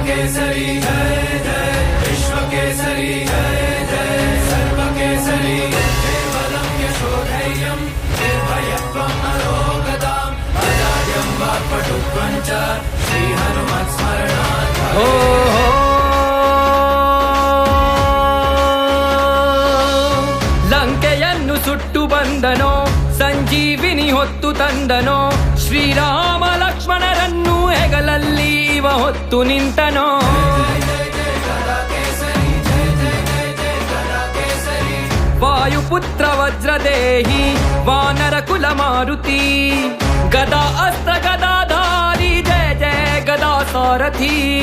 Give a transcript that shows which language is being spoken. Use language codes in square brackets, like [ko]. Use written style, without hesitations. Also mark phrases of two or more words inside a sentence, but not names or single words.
[sa] केसरी जय जय विश्व केसरी जय जय सर्व केसरी केवलं यशोधैर्यं निर्भयत्वं अरोगताम् अजाड्यं वाक्पटुत्वं च श्रीहनुमत्स्मरणात् [kn] ಲಂಕೆಯನ್ನು ಸುಟ್ಟು ಬಂದನೋ ಸಂಜೀವಿನಿ ಹೊತ್ತು ತಂದನೋ ಶ್ರೀರಾಮ ಲಕ್ಷ್ಮಣರನ್ನು ಹೆಗಲಲ್ಲಿ ಇವ ಹೊತ್ತು ನಿಂತನೋ ವಾಯುಪುತ್ರ ವಜ್ರದೇಹಿ ವಾನರ ಕುಲ ಮಾರುತಿ ಗದಾ ಅಸ್ತ್ರ ಗದಾಧಾರಿ ಜಯ ಜಯ ಗದಾ ಸಾರಥಿ